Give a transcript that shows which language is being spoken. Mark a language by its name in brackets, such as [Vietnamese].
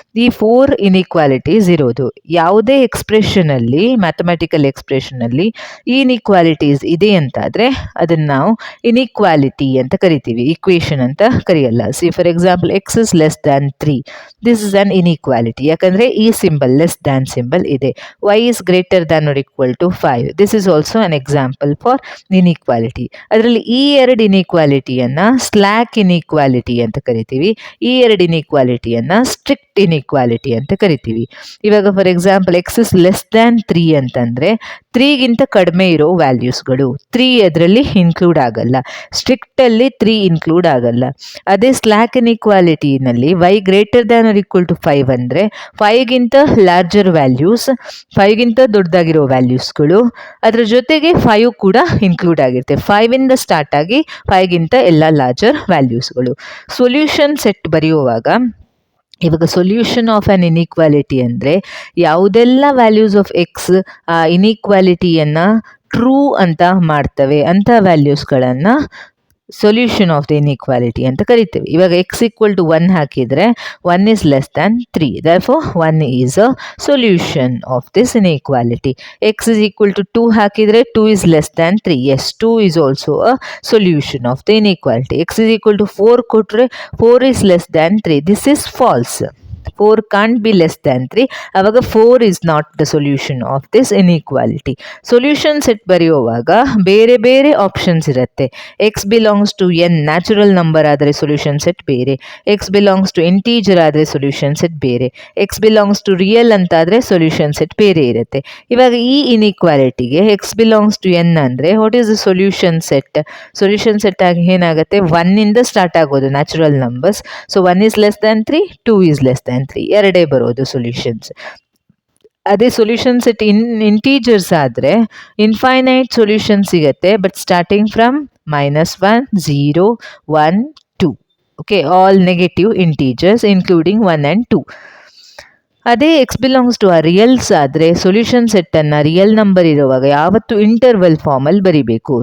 [Kannada] ಈ 4 ಇನ್ಇಕ್ವಾಲಿಟೀಸ್ ಇರೋದು. ಯಾವುದೇ ಎಕ್ಸ್ಪ್ರೆಷನಲ್ಲಿ, ಮ್ಯಾಥಮೆಟಿಕಲ್ ಎಕ್ಸ್ಪ್ರೆಷನಲ್ಲಿ ಈ ಇನ್ಇಕ್ವಾಲಿಟೀಸ್ ಇದೆ ಅಂತಾದರೆ ಅದನ್ನು ನಾವು ಇನ್ಇಕ್ವಾಲಿಟಿ ಅಂತ ಕರಿತೀವಿ, ಇಕ್ವೇಷನ್ ಅಂತ ಕರೆಯಲ್ಲ. [English] see for example, X is less than 3, this is an inequality, [Kannada] ಯಾಕಂದರೆ ಈ ಸಿಂಬಲ್ ಲೆಸ್ ದ್ಯಾನ್ ಸಿಂಬಲ್ ಇದೆ. [English] y is greater than or equal to 5. This is also an example for inequality. [Kannada] ಅದರಲ್ಲಿ ಈ 2 ಇನ್ಇಕ್ವಾಲಿಟಿಯನ್ನು slack inequality ಅಂತ ಕರಿತೀವಿ. ಈ 2 ಇನ್ಇಕ್ವಾಲಿಟಿಯನ್ನು strict inequality ಅಂತ ಕರಿತೀವಿ. ಇವಾಗ for example, X is less than 3 ಅಂತಂದರೆ 3ಗಿಂತ ಕಡಿಮೆ ಇರೋ ವ್ಯಾಲ್ಯೂಸ್ಗಳು 3 ಅದರಲ್ಲಿ ಇನ್ಕ್ಲೂಡ್ ಆಗಲ್ಲ, ಸ್ಟ್ರಿಕ್ಟಲ್ಲಿ 3 ಇನ್ಕ್ಲೂಡ್ ಆಗಲ್ಲ. ಅದೇ slack ಇನ್ಇಕ್ವಾಲಿಟಿನಲ್ಲಿ y greater than R equal to 5 ಅಂದರೆ 5ಗಿಂತ ಲಾರ್ಜರ್ ವ್ಯಾಲ್ಯೂಸ್, 5ಗಿಂತ ದೊಡ್ಡದಾಗಿರೋ ವ್ಯಾಲ್ಯೂಸ್ಗಳು, ಅದರ ಜೊತೆಗೆ 5 ಕೂಡ ಇನ್ಕ್ಲೂಡ್ ಆಗಿರುತ್ತೆ. 5ಇಂದ ಸ್ಟಾರ್ಟ್ ಆಗಿ 5ಗಿಂತ ಎಲ್ಲ ಲಾರ್ಜರ್ ವ್ಯಾಲ್ಯೂಸ್ಗಳು. ಸೊಲ್ಯೂಷನ್ ಸೆಟ್ ಬರೆಯುವಾಗ ಇವಾಗ ಸೊಲ್ಯೂಷನ್ ಆಫ್ ಆ್ಯನ್ ಇನ್ಇಕ್ವಾಲಿಟಿ ಅಂದರೆ ಯಾವುದೆಲ್ಲ ವ್ಯಾಲ್ಯೂಸ್ ಆಫ್ ಎಕ್ಸ್ ಆ ಇನ್ಇಕ್ವಾಲಿಟಿಯನ್ನು ಟ್ರೂ ಅಂತ ಮಾಡ್ತವೆ ಅಂಥ ವ್ಯಾಲ್ಯೂಸ್ಗಳನ್ನು ಸೊಲ್ಯೂಷನ್ ಆಫ್ ದ ಇನ್ಇಕ್ವಾಲಿಟಿ ಅಂತ ಕರಿತೇವೆ. [English] ಇವಾಗ X equal to 1 ಹಾಕಿದರೆ 1 is less than 3, therefore 1 is a solution of this inequality. X is equal to 2 ಹಾಕಿದರೆ 2 is less than 3, yes, 2 is also a solution of the inequality. X is equal to 4 ಕೊಟ್ಟರೆ 4 is less than 3, this is false. 4 can't be less than 3, ಆವಾಗ 4 is not the solution of this inequality. [Kannada] Solution set ಬರೆಯುವಾಗ ಬೇರೆ ಬೇರೆ options ಇರುತ್ತೆ. X belongs to n natural number ಆದರೆ solution set ಬೇರೆ, X belongs to integer ಆದರೆ solution set ಬೇರೆ, X belongs to real ಅಂತಾದರೆ ಸೊಲ್ಯೂಷನ್ ಸೆಟ್ ಬೇರೆ ಇರುತ್ತೆ. ಇವಾಗ ಈ ಇನ್ಇಕ್ವಾಲಿಟಿಗೆ ಎಕ್ಸ್ ಬಿಲಾಂಗ್ಸ್ ಟು n ಅಂದರೆ [English] What is the solution set? [Kannada] Solution set ಆಗಿ ಏನಾಗುತ್ತೆ, 1ಇಂದ ಸ್ಟಾರ್ಟ್ ಆಗೋದು natural numbers. [English] so 1 is less than 3, 2 is less than 3, [Kannada] ಎರಡೇ ಬರೋದು ಸೊಲ್ಯೂಷನ್ಸ್. ಅದೇ ಸೊಲ್ಯೂಷನ್ ಸೆಟ್ ಇಂಟೀಜರ್ಸ್ ಆದರೆ ಇನ್ಫೈನೈಟ್ ಸೊಲ್ಯೂಷನ್ ಸಿಗುತ್ತೆ, but starting from -1, 0, 1, 2. [English] Okay, all negative integers including 1 and 2. [Kannada] ಅದೇ X belongs to ಆ ರಿಯಲ್ಸ್ ಆದರೆ ಸೊಲ್ಯೂಷನ್ ಸೆಟ್ಟನ್ನು ರಿಯಲ್ ನಂಬರ್ ಇರುವಾಗ ಯಾವತ್ತು ಇಂಟರ್ವಲ್ ಫಾರ್ಮಲ್ಲಿ ಬರಿಬೇಕು.